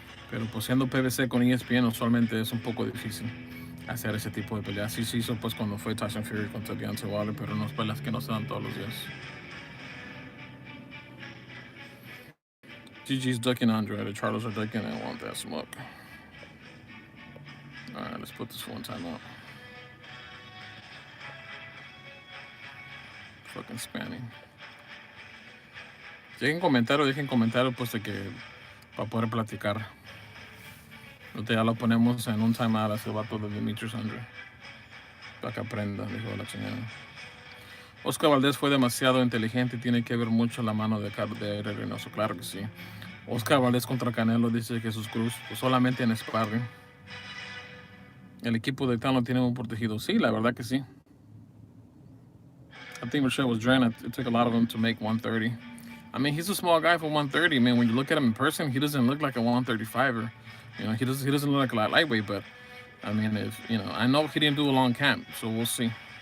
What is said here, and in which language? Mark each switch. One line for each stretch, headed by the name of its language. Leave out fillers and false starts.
Spanish: Pero pues siendo PBC con ESPN usualmente es un poco difícil hacer ese tipo de peleas. Sí se hizo pues cuando fue Tyson Fury contra Deontay Wilder, pero no es peleas que no se dan todos los días.
English: GG's ducking Andre. The Charlos are ducking and want that smoke. Alright, let's put this one time out. Fucking spamming.
Spanish: Dejen comentarios pues de que para poder platicar. Ahorita ya lo ponemos en un timeout a ese vato de Demetrius Andre. Para que aprenda, dijo la chingada. Oscar Valdez fue demasiado inteligente y tiene que ver mucho la mano de Reynoso. Claro que sí. Oscar Valdez contra Canelo, dice Jesús Cruz, pues solamente en sparring. El equipo de Tan lo tiene muy protegido. Sí, la verdad que sí.
English: I think Berchelt was drained. It took a lot of him to make 130. I mean, he's a small guy for 130. Man, when you look at him in person, he doesn't look like a 135er. He doesn't look like a lightweight, but I mean, I know he didn't do a long camp, so we'll see.